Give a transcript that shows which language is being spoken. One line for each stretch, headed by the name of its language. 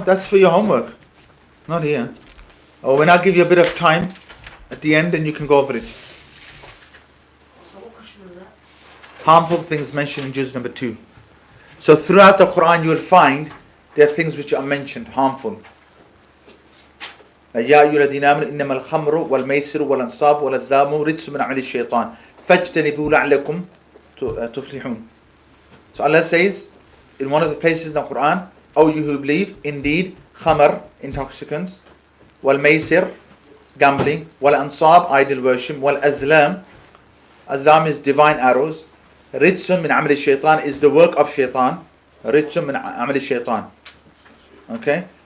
English: That's for your homework. Not here. Or when I give you a bit of time at the end, and you can go over it. So what question was that? Harmful things mentioned in juz number 2. So throughout the Quran you will find there are things which are mentioned harmful.
Arabic: يا أيها الذين آمنوا إنما الخمر والميسر والأنصاب والأزلام رجس من عمل الشيطان فاجتنبوه لعلكم تفلحون.
English: So Allah says in one of the places in the Quran, O you who believe, indeed khamr, intoxicants, wal maysir, gambling, wal ansab, idol worship, wal azlam, azlam is divine arrows,
Arabic: rijsun min amal shaitan
English: is the work of shaitan, rijsun min amal shaitan. Okay?